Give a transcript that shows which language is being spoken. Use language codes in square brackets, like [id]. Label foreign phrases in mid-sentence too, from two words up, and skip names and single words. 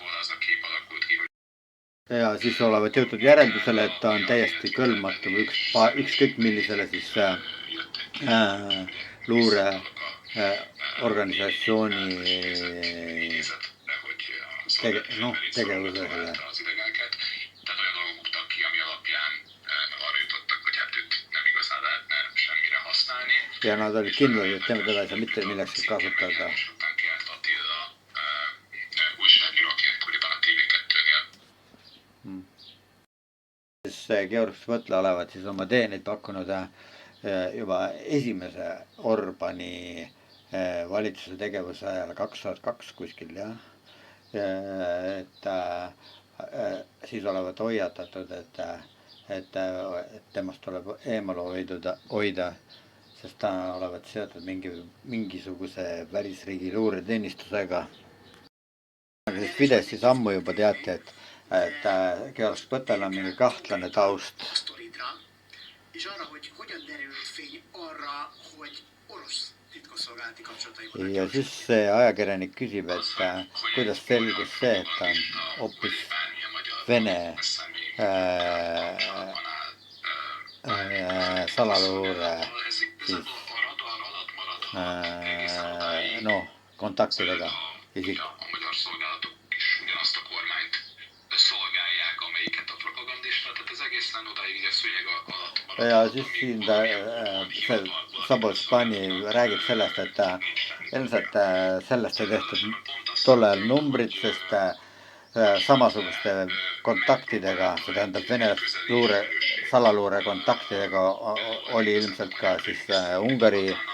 [et] Ja siis olevat jõutud järeldusele, et ta on täiesti kõlbmatu ükskõik millisele siis luureorganisatsiooni tegevusele. [hu] Az idegeneket. Tehát olyan dolgok buktak ki, ami alapján arra jutottak, hogy hát őt nem igazán lehetne semmire használni. [et] Ja nad olid kindlad, et teda ei saa mitte millekski kasutada. [hu] És után Kert Attila újságíró, aki ekkoriban a TV2-nél. [et] Siis Georg Spõtla olevat siis oma teeneid pakkunud juba esimese Orbani valitsuse tegevuse ajal 2002 kuskil jah. Et siis olevat hoiatatud, et temast tuleb eemal hoida, sest ta olevat seotud mingisuguse välisriigi luureteenistusega. Aga siis Fideszis ammu juba teati, et Georg Spõtlal on mingi kahtlane taust. [hu] És arra, hogy hogyan derült fény arra, hogy orosz titkosszolgálati kapcsolataiban. [et] Ja siis see ajakirjanik küsib, et kuidas selgus see, et ta on hoopis Vene salaluure siis, kontaktidega isik. [hu] A magyar szolgálatok is ugyanazt a kormányt szolgálják, amelyiket a propagandista, tehát az egészen odáig ugye szőnyeg alatt maradt. [et] Ja siis siin ta Szabolcs Pani räägib sellest, et ilmselt sellest ei tehtud tollel numbrit, sest samasuguste kontaktidega, see tähendab Vene salaluure kontaktidega oli ilmselt ka siis Ungari